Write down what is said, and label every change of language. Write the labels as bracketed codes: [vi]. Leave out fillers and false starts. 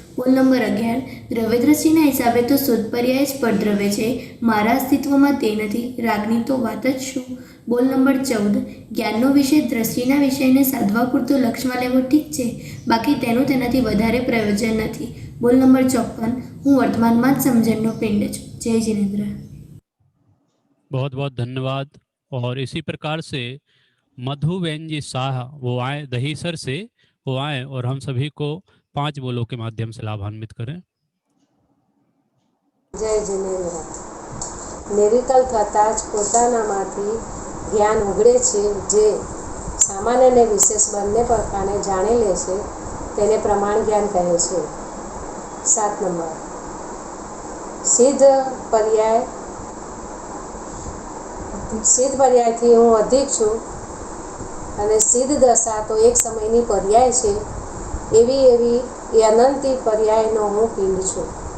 [gu] બોલ નંબર 11, દ્રવ્યદ્રષ્ટિના હિસાબે તો શુદ્ધ પર્યાય જ પરદ્રવ્ય છે, મારા અસ્તિત્વમાં તે નથી, રાગની તો વાત જ શું. બોલ નંબર 14, જ્ઞાનનો વિષય દ્રષ્ટિના વિષયને સાધવા પૂરતો લક્ષમાં લેવો ઠીક છે, બાકી તેનું તેનાથી વધારે પ્રયોજન નથી. બોલ નંબર 54, હું વર્તમાનમાં જ સમજણનો પિંડ છું. જય જિનેન્દ્ર. [hi] बहुत बहुत धन्यवाद। और इसी प्रकार से मधुबेन जी शाह वो आए दहीसर से, वो आए और हम सभी को 5 बोलों के माध्यम से लाभान्वित करें। [gu] જય જિનેન્દ્ર. નિર્વિકલ્પ થતાં જ પોતાનામાંથી જ્ઞાન ઉઘડે છે, જે સામાન્ય અને વિશેષ બંને પ્રકારને જાણી લે છે, તેને પ્રમાણ જ્ઞાન કહે છે. 7 નંબર, સિદ્ધ પર્યાયથી હું અધિક છું અને સિદ્ધ દશા તો એક સમયની પર્યાય છે, એવી એ અનંતી પર્યાયનો હું પિંડ છું.